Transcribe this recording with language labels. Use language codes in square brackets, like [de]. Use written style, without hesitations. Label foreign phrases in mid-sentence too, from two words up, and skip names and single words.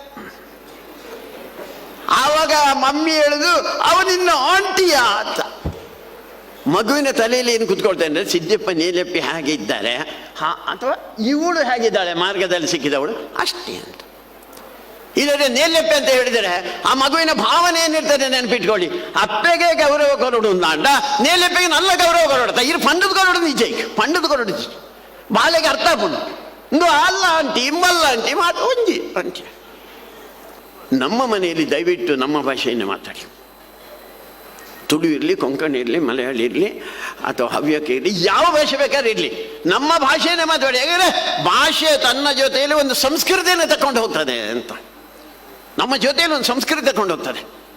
[kn] ಆವಾಗ ಮಮ್ಮಿ ಹೇಳುದು, ಅವನಿನ್ನ ಆಂಟಿಯಾ ಅಂತ. ಮಗುವಿನ ತಲೆಯಲ್ಲಿ ಏನು ಕುತ್ಕೊಳ್ತಾ ಇದ್ದಾರೆ, ಸಿದ್ದಪ್ಪ ನೇಲೆಪ್ಪಿ ಹೇಗೆ ಇದ್ದಾರೆ, ಅಥವಾ ಇವಳು ಹೇಗಿದ್ದಾಳೆ ಮಾರ್ಗದಲ್ಲಿ ಸಿಕ್ಕಿದವಳು ಅಷ್ಟೇ ಅಂತ. ಇಲ್ಲದೆ ನೇಲೆಪ್ಪೆ ಅಂತ ಹೇಳಿದರೆ ಆ ಮಗುವಿನ ಭಾವನೆ ಏನಿರ್ತದೆ ನೆನಪಿಟ್ಕೊಳ್ಳಿ. [tcy] ಅಪ್ಪೆಗೆ ಗೌರವ ಕೊರಡು ಅಂಡ, ನೇಲೆಪ್ಪೆಗೆ ನಲ್ಲ ಗೌರವ ಕೊರಡ್ತ. ಇದು ಪಂಡದ ಕೊರಡು ನಿಜ, ಪಂಡದ ಕೊರಡು ಬಾಳೆಗೆ ಅರ್ಥ ಪುಂಡು ಇಂದು ಅಲ್ಲ ಆಂಟಿ, ಇಮ್ಮಲ್ಲ ಆಂಟಿ, ಮಾತು ಒಂಜಿ ಆಂಟಿ. [kn] ನಮ್ಮ ಮನೆಯಲ್ಲಿ ದಯವಿಟ್ಟು ನಮ್ಮ ಭಾಷೆಯನ್ನು ಮಾತಾಡಿ. ತುಳು ಇರಲಿ, ಕೊಂಕಣಿ ಇರಲಿ, ಮಲಯಾಳಿ ಇರಲಿ, ಅಥವಾ ಹವ್ಯಕ ಇರಲಿ, ಯಾವ ಭಾಷೆ ಬೇಕಾದ್ರೆ ಇರಲಿ, ನಮ್ಮ ಭಾಷೆಯನ್ನೇ ಮಾತಾಡಿ. ಯಾಕಂದರೆ ಭಾಷೆ ತನ್ನ ಜೊತೆಯಲ್ಲಿ ಒಂದು ಸಂಸ್ಕೃತಿಯನ್ನು ತಗೊಂಡು ಹೋಗ್ತದೆ ಅಂತ. ನಮ್ಮ ಜೊತೆಯಲ್ಲಿ ಒಂದು ಸಂಸ್ಕೃತಿ ತಗೊಂಡು ಹೋಗ್ತದೆ.